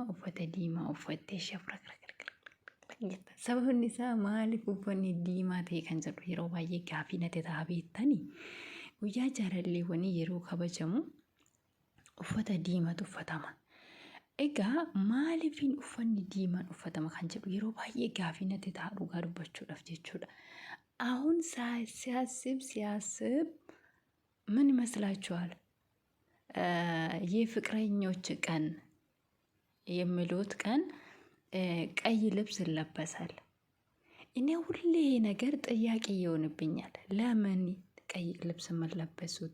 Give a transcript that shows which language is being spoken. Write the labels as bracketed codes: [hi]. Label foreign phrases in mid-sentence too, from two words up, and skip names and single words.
[om] Uffata diimaa uffattee sababni isaa maaliif uffanni diimaa ta'e kan jedhu yeroo baay'ee gaafii natti ta'a beektanii guyyaa jaalalleewwanii yeroo kabajamu uffata diimaatu uffatama. Egaa maaliifin uffanni diimaan uffatama kan jedhu yeroo baay'ee gaafii natti ta'a dhugaa dubbachuudhaaf jechuudha. [am] አሁን ሲያስብ ምን ይመስላችኋል? የፍቅረኞች ቀን የሚሉት ቀን ቀይ ልብስ ይለበሳል። እኔ ሁሌ ነገር ጥያቄ ይሆንብኛል። ለምን ቀይ ልብስ መለበሱት?